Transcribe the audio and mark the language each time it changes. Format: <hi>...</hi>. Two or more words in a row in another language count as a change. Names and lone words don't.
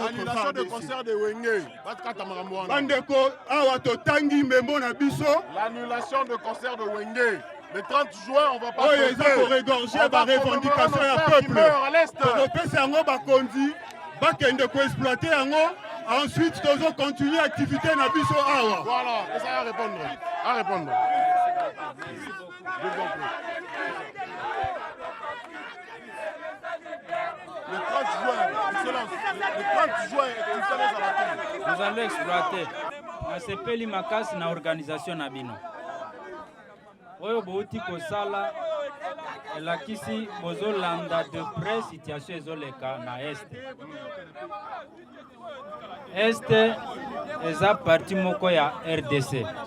<fr>L'annulation de concert de Wenge. L'annulation de concert de Wenge. Le 30 juin, on va pas regorger la revendication du peuple. Ensuite, nous allons continuer l'activité</fr> <ln>na biso awa.</ln> <fr>Voilà, et ça va répondre. À répondre. Le 30 juin, excellence. Le 30 juin, nous allons exploiter.</fr> <ln>Nasepeli makasi na organisation na bino. Oyo bouti kosala elakisi bozolanda</ln> <fr>de près</fr> <ln>situation ezoleka na Este eza parti moko ya RDC.</ln>